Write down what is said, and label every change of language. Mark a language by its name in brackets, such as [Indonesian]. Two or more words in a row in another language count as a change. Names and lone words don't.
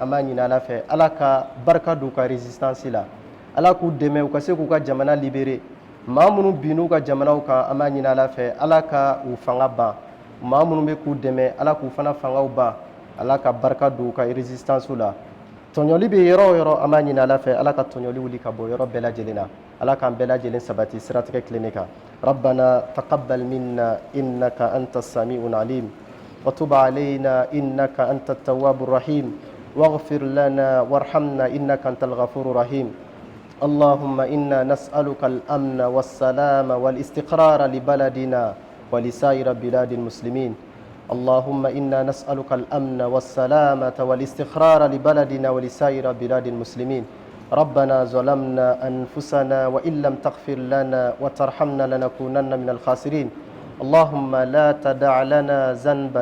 [Bambara] b'a ɲini ala fɛ ala ka barika don u ka résistance la ala k'u dɛmɛ u ka se k'u ka jamana libérer maa minnu bin'u ka jamanaw kan an b'a ɲini ala fɛ ala ka u fanga ban maa minnu bɛ k'u dɛmɛ ala k'u fana fangaw ban ala ka barika don u ka résistance la tɔɲɔli bɛ yɔrɔ o yɔrɔ an b'a ɲini ala fɛ ala ka tɔɲɔli wuli ka bɔ yɔrɔ bɛɛ lajɛlen na ala k'an bɛɛ lajɛlen sabati siratigɛ tilennen kan [Arabic] ربنا تقبل منا إنك أنت السميع العليم وتب علينا إنك أنت التواب الرحيم واغفر لنا وارحمنا إنك أنت الغفور الرحيم اللهم إنا نسألك الأمن والسلام والاستقرار لبلدنا ولسائر بلاد المسلمين اللهم إنا نسألك الأمن والسلامة والاستقرار لبلدنا ولسائر بلاد المسلمين ربنا ظلمنا أنفسنا وإن لم تغفر لنا وترحمنا لنكونن من الخاسرين اللهم لا تدع لنا ذنبا